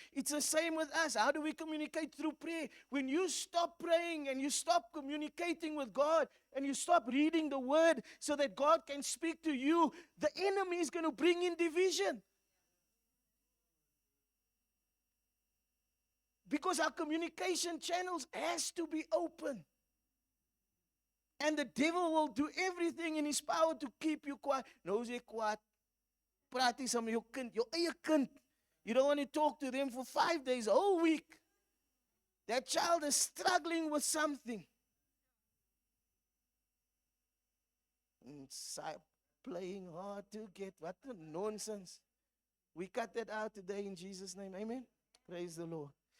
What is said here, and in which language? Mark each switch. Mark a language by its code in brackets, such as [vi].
[en] It's the same with us. How do we communicate? Through prayer. When you stop praying and you stop communicating with God and you stop reading the word so that God can speak to you, the enemy is going to bring in division. Because our communication channels has to be open. And the devil will do everything in his power to keep you quiet. [af] Nou is jy kwaad. Praat jy saam met jou kind, jou eie kind. [en] You don't want to talk to them for 5 days, a whole week. That child is struggling with something. Playing hard to get. What a nonsense. We cut that out today in Jesus' name. Amen. Praise the Lord.